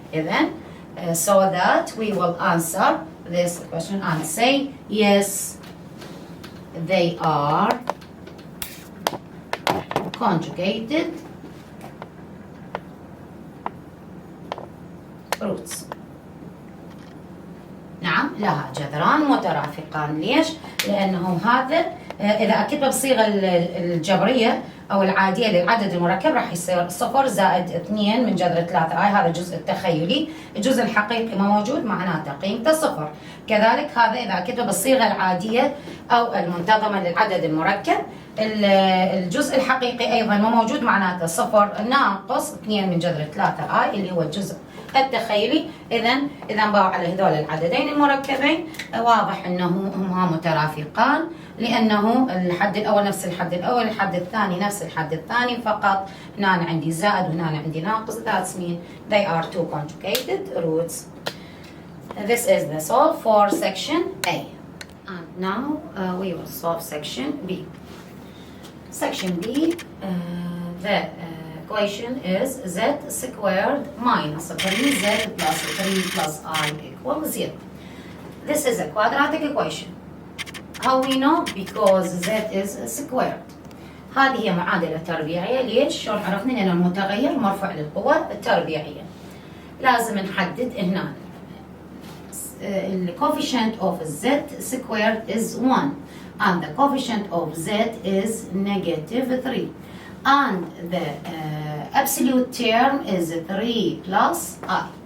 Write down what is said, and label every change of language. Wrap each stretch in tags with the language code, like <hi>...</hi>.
<en>Then, so that we will answer this question and say yes, they are conjugated roots.</en> <ar>نعم، لها جذران مترافقان. ليش؟ لأنه هذا إذا أكتبه بالصيغة الجبرية أو العادية للعدد المركب راح يصير 0 زائد 2 من جذر 3i. هذا الجزء التخيلي. الجزء الحقيقي ما موجود، معناته قيمته 0. كذلك هذا إذا أكتبه بالصيغة العادية أو المنتظمة للعدد المركب، الجزء الحقيقي أيضا ما موجود، معناته 0 ناقص 2 من جذر 3i اللي هو الجزء التخيلي. إذا انباعوا على هذول العددين المركبين واضح أنه هما مترافقان، لأنه الحد الأول نفس الحد الأول، الحد الثاني نفس الحد الثاني، فقط هنا عندي زائد وهنا عندي ناقص.</ar> <en>That means they are two conjugated roots. This is the solve for section A. And now we will solve section B. Section B, the equation is z squared minus 3z plus 3 plus I equals 0. This is a quadratic equation. How we know? Because z is squared.</en> <ar>هذه هي معادلة تربيعية. ليش؟ شلون عرفنا؟ لأن المتغير مرفوع للقوة التربيعية. لازم نحدد هنا</ar> <en>the coefficient of z squared is 1 and the coefficient of z is -3. And the absolute term is 3 plus I.</en>